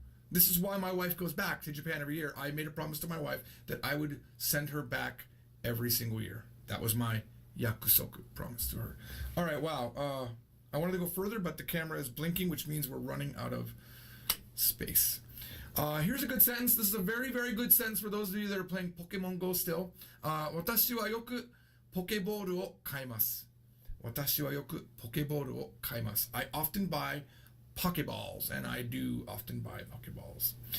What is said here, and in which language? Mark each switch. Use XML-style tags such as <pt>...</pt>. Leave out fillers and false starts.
<en>This is why my wife goes back to Japan every year. I made a promise to my wife that I would send her back every single year. That was my yakusoku promise to her. All right, wow. I wanted to go further, but the camera is blinking, which means we're running out of space. Here's a good sentence. This is a very, very good sentence for those of you that are playing Pokemon Go still.</en> <ja>私はよくポケボールを買います。私はよくポケボールを買います。</ja> <en>I often buy Pokeballs, and I do often buy Pokeballs.</en>